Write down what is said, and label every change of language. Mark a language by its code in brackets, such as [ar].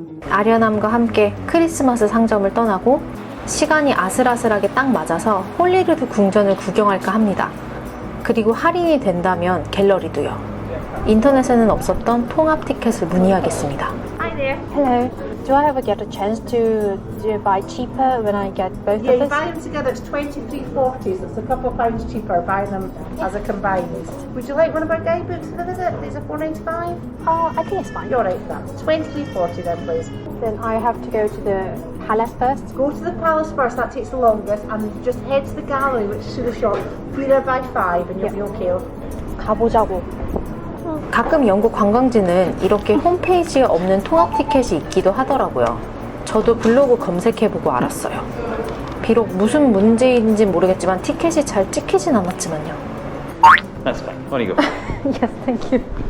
[ko] 아련함과 함께 크리스마스 상점을 떠나고 시간이 아슬아슬하게 딱 맞아서 홀리루드 궁전을 구경할까 합니다. 그리고 할인이 된다면 갤러리도요. 인터넷에는 없었던 통합 티켓을 문의하겠습니다. [en] Hi there. Hello. Do I ever get a chance to buy cheaper when I get both Yeah, of you this? buy them together, it's 23.40, so it's a couple of pounds cheaper buying them as a combined. Would you like one of our guidebooks with it? These are $4.95. Oh, I think it's fine. You're right, that's 23.40 then, please. Then I have to go to the palace first. Go to the palace first, that takes the longest, and just head to the gallery, which is to the shop. Be there by 5 and you'll be okay. [ko] 가보자고. 가끔 영국 관광지는 이렇게 홈페이지에 없는 통합 티켓이 있기도 하더라고요. 저도 블로그 검색해보고 알았어요. 비록 무슨 문제인지 모르겠지만 티켓이 잘 찍히진 않았지만요. [en] That's fine. On you go. Yes, thank you.